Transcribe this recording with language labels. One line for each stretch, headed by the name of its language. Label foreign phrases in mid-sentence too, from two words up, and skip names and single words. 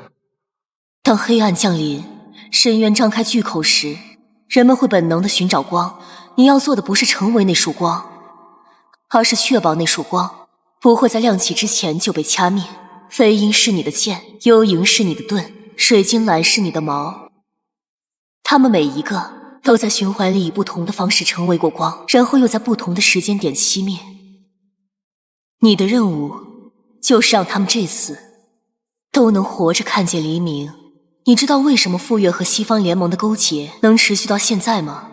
Chinese: 當黑暗降臨，深淵張開巨口時，人們會本能地尋找光。你要做的不是成為那束光，而是確保那束光不會在亮起之前就被掐滅。飛鷹是你的劍，幽影是你的盾，水晶蘭是你的矛。他們每一個都在循環裡以不同的方式成為過光，然後又在不同的時間點熄滅。你的任務就是讓他們這次都能活着看見黎明。你知道為什麼傅月和西方聯盟的勾結能持續到現在嗎？